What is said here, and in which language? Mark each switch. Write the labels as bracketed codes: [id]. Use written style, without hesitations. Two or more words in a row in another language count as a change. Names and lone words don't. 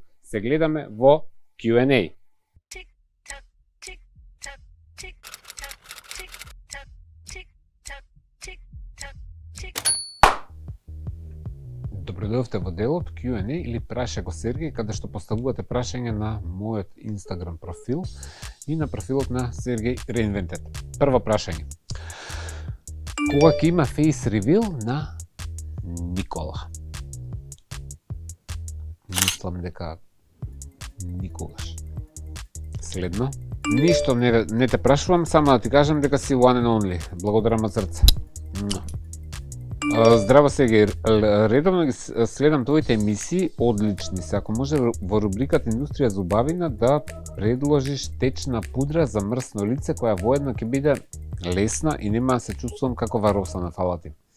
[mk] Се гледаме во Q&A. Добродојавте во делот Q&A или Праша го Сергеј, каде што поставувате прашање на мојот Instagram профил и на профилот на Сергеј Reinvented. Прво прашање. Кога ќе има [en] face reveal [mk] на Никола? Мислам дека никогаш. Следно. Ништо не те прашувам, само да ти кажам дека си [en] one and only. [mk] Благодарам од срце. Здраво Сергеј, редовно ги следам твоите емисии, одлични се. Ако може во рубриката Индустрија зубавина да предложиш течна пудра за мрсно лице, која воедно ќе биде лесна и нема да се чувствувам како вароса на фалати.